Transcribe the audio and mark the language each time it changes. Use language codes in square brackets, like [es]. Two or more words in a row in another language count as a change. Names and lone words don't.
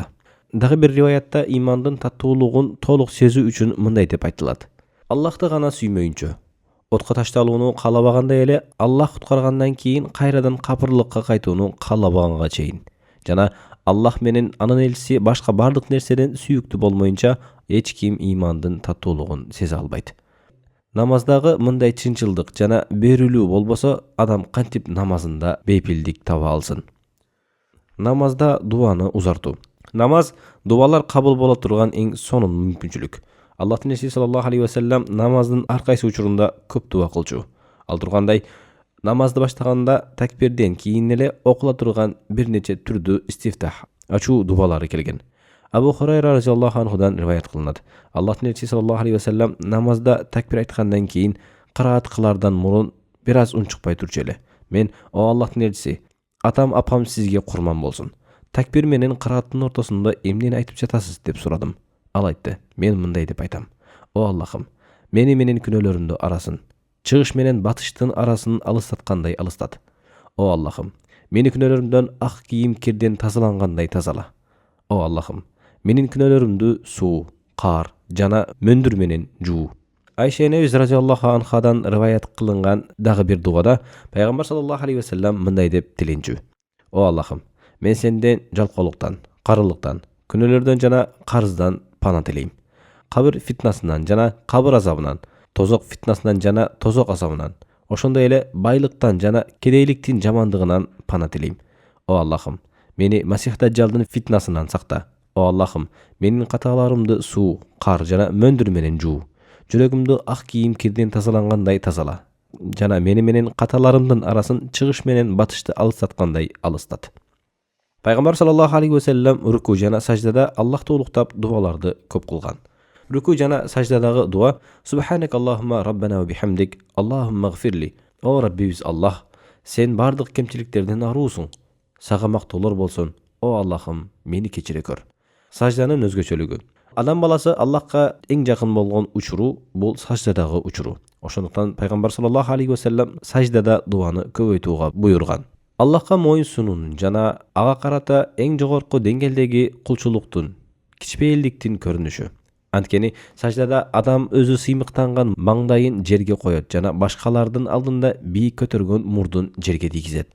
[ky] Дагы бир риваятта имандын таттуулугун толук сезүү үчүн мындай деп айтылат: Аллахты гана сүймөйүнчө, отко ташталууну каалабагандай эле Аллах куткаргандан кийин кайрадан капырлыкка кайтууну каалабаганга чейин, жана Аллах менен анын элчиси башка бардык нерседен сүйүктүү болмоюнча эч ким имандын таттуулугун сезе албайт. Намаздагы мындай чынчылдык жана берүүлүү болбосо, адам кантип намазында бейпилдик таба алсын? Намазда дуаны узартуу. Намаз дубалар кабыл боло турган эң сонун мүмкүнчүлүк. Аллахтын элчиси [ar] صلى الله عليه وسلم [ky] намаздын ар кайсы учурунда көп дуа кылчу. Ал тургандай, намазды баштаганда такбирден кийин эле окула турган бир нече түрдүү истифтах, ачуу дубалары келген. Абу Хурайра [ar] رضي الله عنه [ky] риваят кылынат. Аллахтын элчиси [ar] صلى الله عليه وسلم [ky] намазда такбир айткандан кийин кыраат кылардан мурун бир аз унчукпай турчу эле. Мен: "О Аллахтын элчиси, атам апам сизге курман болсун. Такбир менен кырааттын ортосунда эмнени айтып жатасыз?" деп сурадым. Ал айтты: "Мен мындай деп айтам: О Аллахым, мени менен күнөөлөрүмдү арасын, чыгыш менен батыштын арасын алыстаткандай алыстат. О Аллахым, мени күнөөлөрүмдөн ак кийим кирден тазалангандай тазала. О Аллахым, менин күнөөлөрүмдү суу, кар жана мөндүр менен жуу." Айша энебиз [ar] رضي الله عنها [ky] риваят кылынган дагы бир дуада пайгамбар [ar] صلى الله عليه وسلم [ky] мындай деп тиленчү: "О Аллахым, мен сенден жалкоолуктан, карылыктан, күнөөлөрдөн жана карыздан пана тилейм. Кабыр фитнасынан жана кабыр азабынан, тозок фитнасынан жана тозок азабынан, ошондой эле байлыктан жана кедейликтин жамандыгынан пана тилейм. О Аллахым, мени Масих Даджалдын фитнасынан сакта. О Аллахым, менин каталарымды суу, кар жана мөндүр менен жуу. Жүрөгүмдү ак кийим кирден тазалангандай тазала, жана мени менен каталарымдын арасын чыгыш менен батышты алыстаткандай алыстат." Пайгамбар [ar] صلى الله عليه وسلم [ky] руку жана саждада Аллахты улуктап дуаларды көп кылган. Руку жана саждадагы дуа: [ar] "سبحانك اللهم ربنا وبحمدك، اللهم اغفر لي." [ky] О Раббибиз Аллах, сен бардык кемчиликтерден аруусуң. Сага мактоолор болсун. О Аллахым, мени кечире көр. Сажданын өзгөчөлүгү. Адам баласы Аллахка эң жакын болгон учуру бул саждадагы учуру. Ошондуктан пайгамбар [ar] صلى الله عليه وسلم [ky] саждада дуаны көбөйтүүгө буйруган. Аллахка моюн сунуунун жана ага карата эң жогорку деңгээлдеги кулчулуктун, кичпейилдиктин көрүнүшү. Анткени саждада адам өзү сыймыктанган маңдайын жерге коет жана башкалардын алдында бийик көтөргөн мурдун жерге тийгизет.